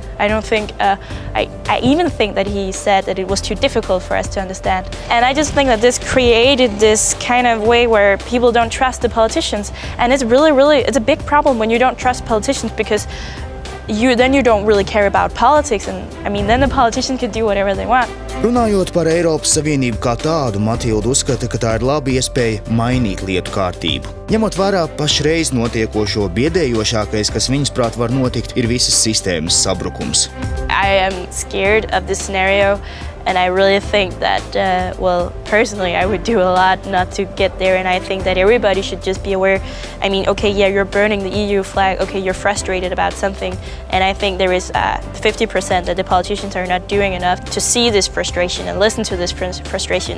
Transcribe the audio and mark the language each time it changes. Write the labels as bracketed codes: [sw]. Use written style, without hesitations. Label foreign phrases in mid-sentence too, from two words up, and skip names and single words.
[en] I don't think, I even think that he said that it was too difficult for us to understand. And I just think that this created this kind of way where people don't trust the politicians. And it's it's a big problem when you don't trust politicians because you don't really care about politics. And then the politicians can do whatever they want. [lv] Runājot par Eiropas Savienību kā tādu, Matilda uzskata, ka tā ir laba iespēja mainīt lietu kārtību. Ņemot vērā pašreiz notiekošo, biedējošākais, kas viņas prāt var notikt, ir visas sistēmas sabrukums. [en] I am scared of this scenario. And I really think that, personally, I would do a lot not to get there. And I think that everybody should just be aware. You're burning the EU flag. Okay, you're frustrated about something. And I think there is 50% that the politicians are not doing enough to see this frustration and listen to this frustration.